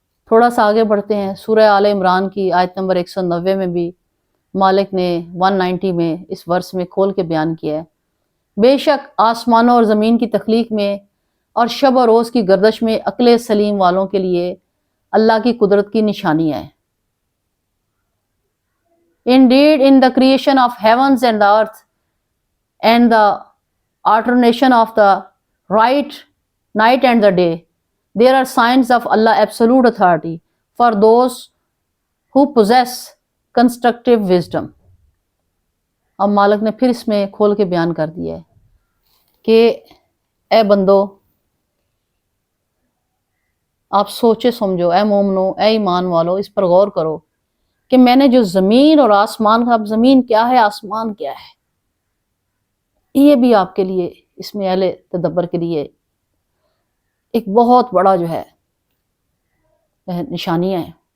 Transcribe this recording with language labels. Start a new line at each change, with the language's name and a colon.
Urdu: تھوڑا سا آگے بڑھتے ہیں، سورہ آل عمران کی آیت نمبر 190 میں بھی مالک نے 190 میں اس ورس میں کھول کے بیان کیا ہے، بے شک آسمانوں اور زمین کی تخلیق میں اور شب و روز کی گردش میں عقل سلیم والوں کے لیے اللہ کی قدرت کی نشانیاں ہیں.
English: Indeed, in the creation of heavens and the earth and the alternation of the night and the day, there are signs of Allah absolute authority for those who possess constructive wisdom.
Urdu: اب مالک نے پھر اس میں کھول کے بیان کر دیا ہے کہ اے بندو، آپ سوچے سمجھو، اے مومنو، اے ایمان والو، اس پر غور کرو کہ میں نے جو زمین اور آسمان کا، اب زمین کیا ہے، آسمان کیا ہے، یہ بھی آپ کے لیے، اس میں اہل تدبر کے لیے ایک بہت بڑا جو ہے نشانیاں ہیں.